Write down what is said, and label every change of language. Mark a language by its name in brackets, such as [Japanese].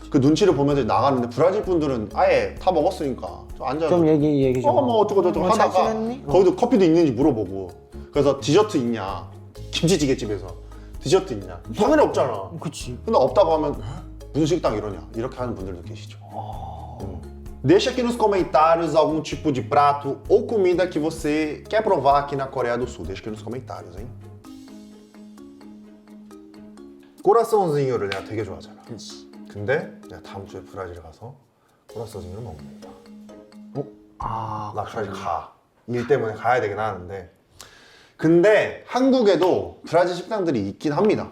[Korean] 그 눈치를 보면서 나가는데 브라질 분들은 아예 다 먹었으니까 좀 앉아서 좀 얘기 좀. 뭐 어쩌고 잘 하다가 지냈니? 거기도 커피도 있는지 물어보고 그래서 디저트 있냐 김치찌개 집에서 디저트 있냐 당연히 없잖아. 그치. 근데 없다고 하면 무슨 식당 이러냐 이렇게 하는 분들도 계시죠. [Portuguese] Deixa aqui nos comentários algum tipo de prato ou comida que você quer provar aqui na Coreia do Sul. Deixa aqui nos comentários, hein? [Korean] 꼬라송징어를 내가 되게 좋아하잖아. 근데 내가 다음 주에 브라질 가서 꼬라송징어를 먹는다. 나 브라질 가. 일 때문에 가야 되긴 하는데. 근데 한국에도 브라질 식당들이 있긴 합니다.